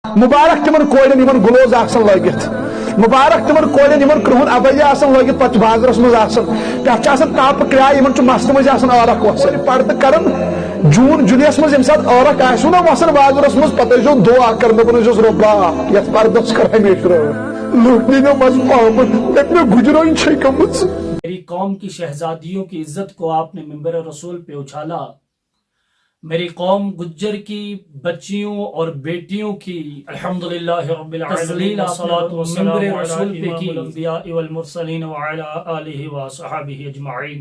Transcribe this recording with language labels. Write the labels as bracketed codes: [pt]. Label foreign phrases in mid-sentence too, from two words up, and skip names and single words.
[ks] مبارک تمن کورین یمن گلوز آسان لگت مبارک تمن کورین یمن کرہن ابیا آسان لگت پتہ بازرس مز آسان پتہ آسان تاپ کرایہ یمن چھ مستہ مز آسان عورق وسان پردہ کرن جون جولیس مز یم سات عورق آسو نا وسان بازرس مز پتہ جو دعا کرن دپن چھس ربا یت پردس کر ہمیشہ لوٹنی نہ مز پامت میں گجرائن چھ کمز. [ur] میری قوم کی شہزادیوں کی عزت کو آپ نے منبر رسول پہ اچھالا. میری قوم گجر کی بچیوں اور بیٹیوں کی [ar] الحمدللہ رب العالمین [ur] منبر رسول پہ کی [ar] الانبیاء والمرسلین وعلی آلہ وصحابہ اجمعین.